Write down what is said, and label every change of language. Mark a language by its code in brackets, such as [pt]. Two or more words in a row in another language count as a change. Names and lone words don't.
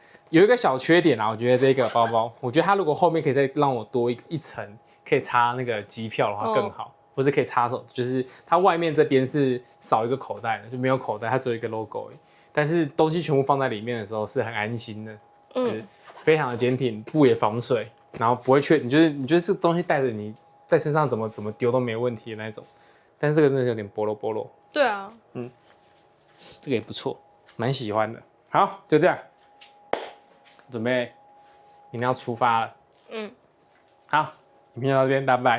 [zh] 有一個小缺點啊，我覺得這個包包，我覺得它如果後面可以再讓我多一層，可以插那個機票的話更好。或是可以插手，就是它外面這邊是少一個口袋的，就沒有口袋，它只有一個 logo 而已。但是東西全部放在裡面的時候是很安心的，就是非常的堅挺，布也防水，然後不會缺。你覺得這個東西帶着你在身上怎麼丟都沒問題的那種。但是這個真的是有點波囉。對啊，這個也不錯，蠻喜歡的。好，就這樣，準備明天要出發了。好，影片就到這邊，大家拜拜。